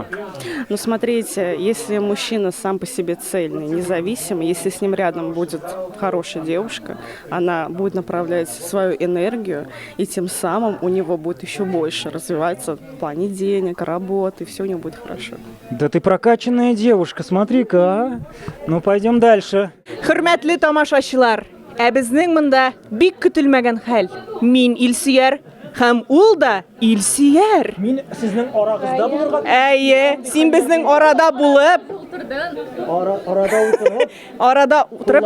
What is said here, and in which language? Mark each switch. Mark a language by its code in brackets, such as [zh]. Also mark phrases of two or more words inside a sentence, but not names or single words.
[ru] Ну, смотрите, если мужчина сам по себе цельный, независимый, если с ним рядом будет хорошая девушка, она будет направлять свою энергию, и тем самым у него будет еще больше развиваться в плане денег, работы, все у него будет хорошо. Да ты прокачанная девушка, смотри-ка, а? Ну, пойдем дальше. [tt] Hürmetli тамашачылар, безнең монда бик көтелмәгән хәл. Мин Илсөяр һәм ул да Илсөяр. Мин сезнең арагызда булырга. Әйе, син безнең арада булып, арада утырып,